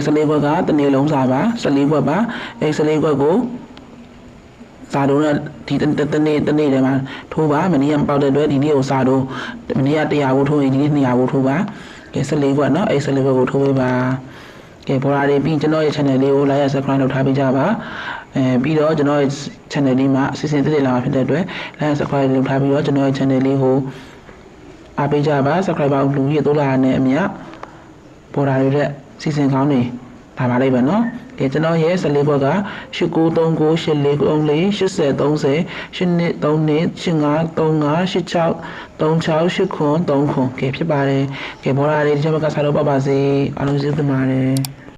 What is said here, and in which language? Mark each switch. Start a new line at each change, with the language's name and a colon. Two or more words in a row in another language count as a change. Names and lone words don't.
Burmese: 14ခွက်ကတစ်နေ့လုံးစာပါ14ခွက်ပါအဲ14ခွက်ကိုစာတော့ဒီတနေ့ထဲမှာထိုးပါမနေ့ကမပေါက်တဲ့အတွက်ဒီနေ့ကိုစာ တော့မနေ့က100ဘူးထိုးရင်ဒီနေ့200ဘူးထိုးပါကဲ14ခွက်เนาะအဲ14ခွက်ကိုထိုးပေးပါကဲဘော်ရာတွေပြီး ကျွန်တော်ရဲ့ channel လေးကို
English: like and subscribe
Burmese: လုပ်ထားပေးကြပါပြီးတော့ကျွန်တော်ရဲ့ channel လေးမှာအစီအစဉ်တစ်လာမှာဖြစ်တဲ့အတွက်
English: like and subscribe
Burmese: လုပ်ထားပြီးတော့ကျွန်တော်ရဲ့ channel လေးကိုအားပေးကြပါ subscriber လူကြီးတိုးလာတဲ့အမြဘော်ရာတွေရဲ့စီစဉ်ကောင်းနေပါလိမ့်မယ်နော်ကဲကျွန်တော်ရဲ့14ဘွက်က89398434 8030 8232 8535 8636 8939 ကဲဖြစ်ပါတယ်ကဲဘော်ရာတွေဒီချက်ဘက်ကစားလို့ပတ်ပါစေအားလုံးကျေးဇူးတင်ပါတယ်